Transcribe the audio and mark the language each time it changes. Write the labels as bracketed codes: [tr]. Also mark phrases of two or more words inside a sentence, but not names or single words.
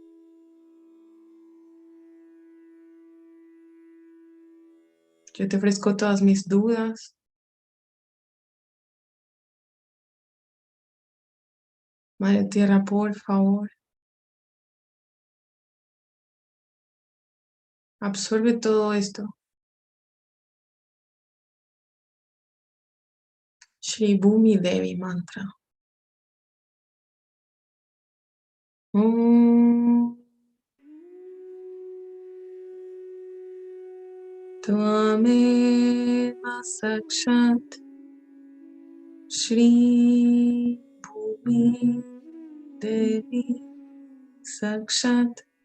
[es] Yo te ofrezco todas mis dudas. Madre Tierra, por favor, absorbe todo esto. [sa] Shri Bhumi Devi Mantra. Om Tvameva Sakshat Shri Bhumi Devi Sakshat